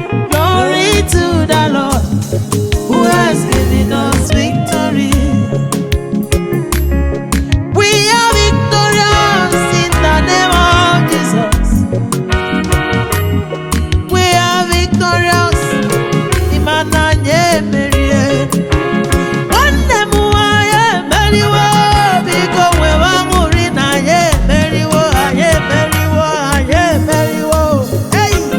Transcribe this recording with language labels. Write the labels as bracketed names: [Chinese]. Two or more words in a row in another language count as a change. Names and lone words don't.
[English] Glory to the Lord who has given us victory. We are victorious in the name of Jesus. We are victorious. [Igbo] Ịma na anyị emerie. Nwanne m nwa, anyị emeriwo. Biko, nwewe aṅụrị na anyị emeriwo, anyị emeriwo, anyị emeriwo. Hey!